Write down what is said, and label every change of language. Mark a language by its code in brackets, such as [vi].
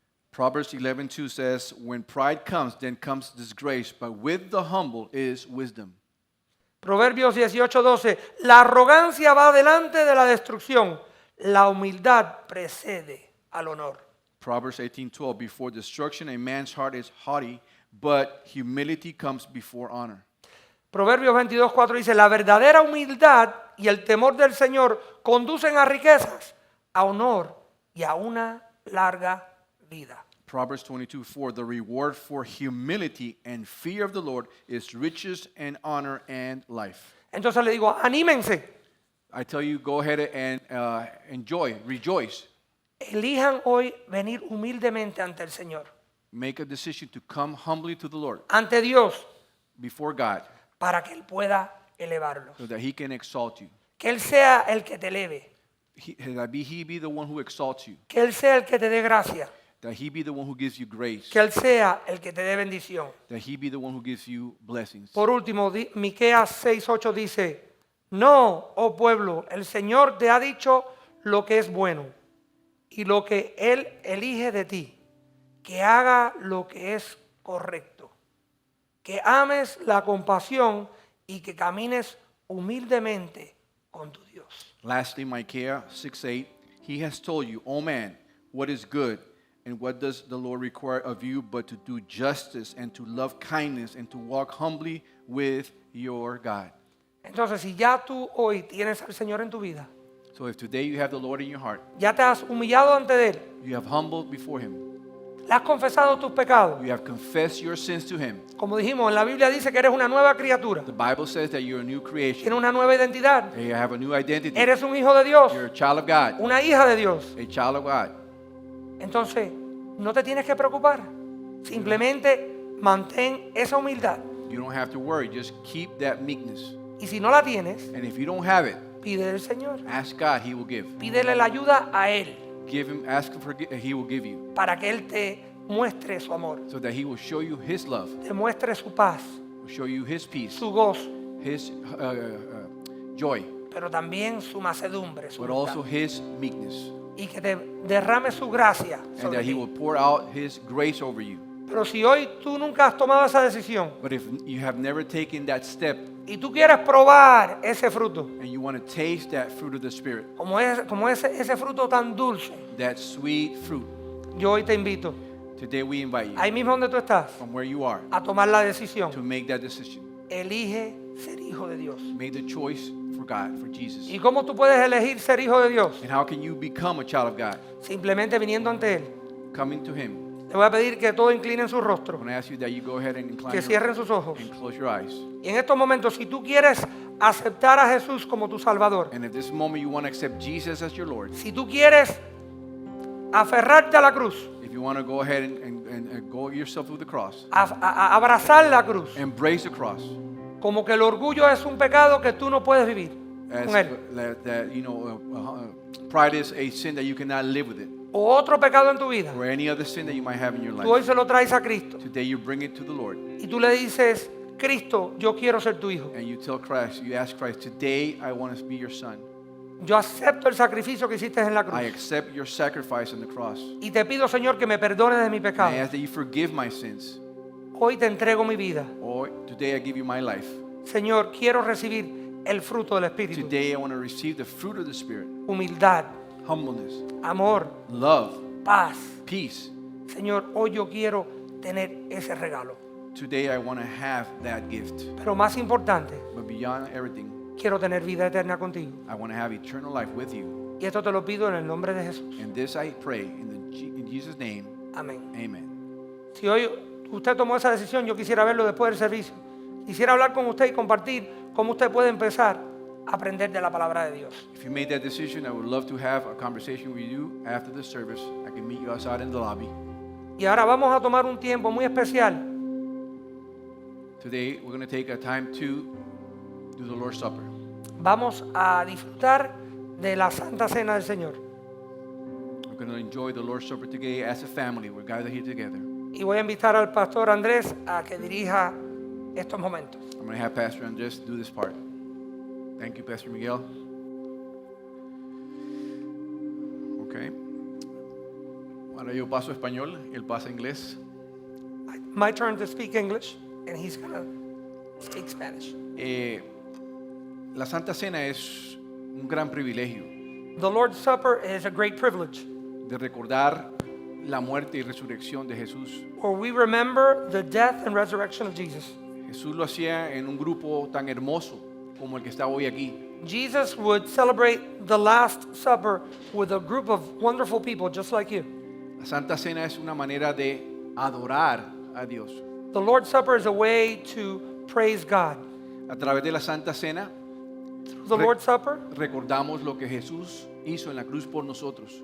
[en] Proverbs 11:2 says, when pride comes, then comes disgrace, but with the humble is wisdom. [es] Proverbios 18:12. La arrogancia va delante de la destrucción. La humildad precede al honor. [en] Proverbs 18:12, before destruction a man's heart is haughty, but humility comes before honor. [es] Proverbios 22:4 dice, la verdadera humildad y el temor del Señor conducen a riquezas, a honor y a una larga vida. [en] Proverbs 22:4, the reward for humility and fear of the Lord is riches and honor and life. [es] Entonces le digo, anímense, [en] I tell you, go ahead and enjoy, rejoice. [es] elijan hoy venir humildemente ante el Señor, [en] Make a decision to come humbly to the Lord, [es] ante Dios, [en] before God, [es] para que Él pueda elevarlos. [en] so that he can exalt you. [es] Que Él sea el que te eleve, [en] That he be the one who exalts you. [es] que Él sea el que te dé gracia, [en] That he be the one who gives you grace. [es] que Él sea el que te dé bendición. [en] That he be the one who gives you blessings. [es] Por último, Miqueas 6:8 dice, no, oh pueblo, el Señor te ha dicho lo que es bueno y lo que Él elige de ti, que haga lo que es correcto, que ames la compasión y que camines humildemente con tu Dios. [en] Lastly, Micaiah 6:8, he has told you, O man, what is good, and what does the Lord require of you but to do justice and to love kindness and to walk humbly with your God. [es] Entonces, si ya tú hoy tienes al Señor en tu vida, [en] So if today you have the Lord in your heart, [es] ya te has humillado ante Él, [en] you have humbled before him, [es] le has confesado tus pecados, [en] you have confessed your sins to him, [es] como dijimos, en la Biblia dice que eres una nueva criatura, [en] the Bible says that you're a new creation, [es] tienes una nueva identidad, [en] that you have a new identity, [es] eres un hijo de Dios, [en] you're a child of God, [es] una hija de Dios. [en] a child of God. [es] Entonces, no te tienes que preocupar. Simplemente mantén esa humildad. [en] You don't have to worry, just keep that meekness. [es] Y si no la tienes, [en] And if you don't have it, [es] pídele al Señor. [en] ask God, he will give. [es] Pídele la ayuda a Él [en] Give him, ask him for, he will give you. [es] para que Él te muestre su amor, [en] So that he will show you his love, [es] te muestre su paz, [en] will show you his peace, [es] su gozo, [en] his joy, [es] pero también su mansedumbre, su [en] but [es] humildad. [en] also his meekness. [es] Y que te derrame su gracia [en] And [es] sobre [en] that he [es] ti. [en] will pour out his grace over you. [es] Pero si hoy tú nunca has tomado esa decisión [en] But if you have never taken that step [es] y tú quieres probar ese fruto, [en] and you want to taste that fruit of the Spirit, [es] como ese fruto tan dulce, [en] that sweet fruit, [es] yo hoy te invito, [en] today we invite you [es] ahí mismo donde tú estás, [en] from where you are [es] a tomar la decisión. [en] to make that decision. [es] Elige ser hijo de Dios. [en] Make the choice for God, for Jesus. [es] ¿Y cómo tú puedes elegir ser hijo de Dios? [en] And how can you become a child of God? [es] Simplemente viniendo ante Él. [en] Coming to him. [es] Le voy a pedir que todos inclinen su rostro, [en] I'm going to ask you that you go ahead and incline [es] que [en] your, [es] cierren sus ojos. [en] and close your eyes. [es] Y en estos momentos, si tú quieres aceptar a Jesús como tu Salvador, [en] And at this moment you want to accept Jesus as your Lord, [es] si tú quieres aferrarte a la cruz, [en] if you want to go ahead and go yourself through the cross, [es] abrazar la cruz, [en] embrace the cross, [es] como que el orgullo es un pecado que tú no puedes vivir [en] as [es] con él, [en] that pride is a sin that you cannot live with it, [es] o otro pecado en tu vida, [en] or any other sin that you might have in your [es] tú hoy [en] life. [es] se lo traes a Cristo [en] Today you bring it to the Lord [es] y tú le dices, Cristo, yo quiero ser tu hijo. [en] and you tell Christ, you ask Christ, today I want to be your son. [es] Yo acepto el sacrificio que hiciste en la cruz [en] I accept your sacrifice on the cross. [es] y te pido, Señor, que me perdones de mi [en] I [es] pecado. [en] ask that you forgive my sins. [es] Hoy te entrego mi vida. [en] Or today I give you my life. [es] Señor, quiero recibir el fruto del Espíritu. [en] Today I want to receive the fruit of the Spirit, [es] Humildad, [en] humbleness, [es] amor, [en] love, [es] paz. [en] peace. [es] Señor, hoy yo quiero tener ese regalo. [en] Today I want to have that gift. [es] Pero más importante, [en] But beyond everything, [es] quiero tener vida eterna contigo. [en] I want to have eternal life with you. [es] Y esto te lo pido en el nombre de Jesús. [en] And this I pray in Jesus' name. [es] Amén. [en] Amen. [es] Si hoy usted tomó esa decisión, yo quisiera verlo después del servicio. Quisiera hablar con usted y compartir cómo usted puede empezar aprender de la palabra de Dios. [en] If you made that decision, I would love to have a conversation with you after the service. I can meet you outside in the lobby. [es] Y ahora vamos a tomar un tiempo muy especial. [en] Today, we're going to take a time to do the Lord's Supper. [es] Vamos a disfrutar de la Santa Cena del Señor. [en] We're going to enjoy the Lord's Supper today as a family. We're gathered here together. [es] Y voy a invitar al pastor Andrés a que dirija estos momentos. [en] I'm going to have Pastor Andres do this part. Thank you, Pastor Miguel. Okay. [es] Ahora yo paso español, él pasa inglés. [en] My turn to speak English, and he's going to speak Spanish. [es] La Santa Cena es un gran privilegio [en] The Lord's Supper is a great privilege, [es] de recordar la muerte y resurrección de Jesús. [en] where we remember the death and resurrection of Jesus. [es] Jesús lo hacía en un grupo tan hermoso como el que está hoy aquí. [en] Jesus would celebrate the Last Supper with a group of wonderful people just like you. [es] La Santa Cena es una manera de adorar a Dios. [en] The Lord's Supper is a way to praise God. [es] A través de la Santa Cena [en] Through the Lord's Supper, [es] recordamos lo que Jesús hizo en la cruz por nosotros.